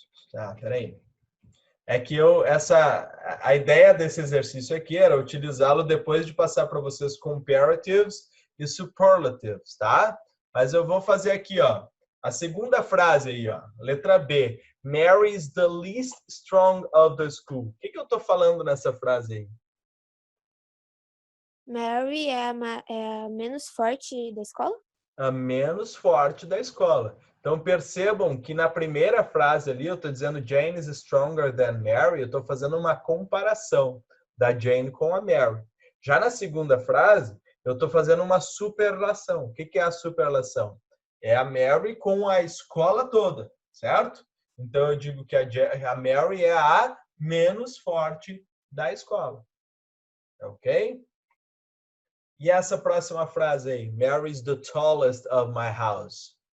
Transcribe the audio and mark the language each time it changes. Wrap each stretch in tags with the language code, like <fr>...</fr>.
<pt>Tá, peraí. É que a ideia desse exercício aqui era utilizá-lo depois de passar para vocês comparatives e superlatives, tá? Mas eu vou fazer aqui, ó, a segunda frase aí, ó, letra B.</pt> <en>Mary is the least strong of the school.</en> <pt>O que eu tô falando nessa frase aí? Mary é a menos forte da escola? A menos forte da escola. Então, percebam que na primeira frase ali, eu estou dizendo</pt> <en>Jane is stronger than Mary,</en> <pt>eu estou fazendo uma comparação da Jane com a Mary. Já na segunda frase, eu estou fazendo uma superlação. O que é a superlação? É a Mary com a escola toda, certo? Então, eu digo que a Mary é a menos forte da escola. Ok? E essa próxima frase aí?</pt> <en>Mary is the tallest of my house.</en>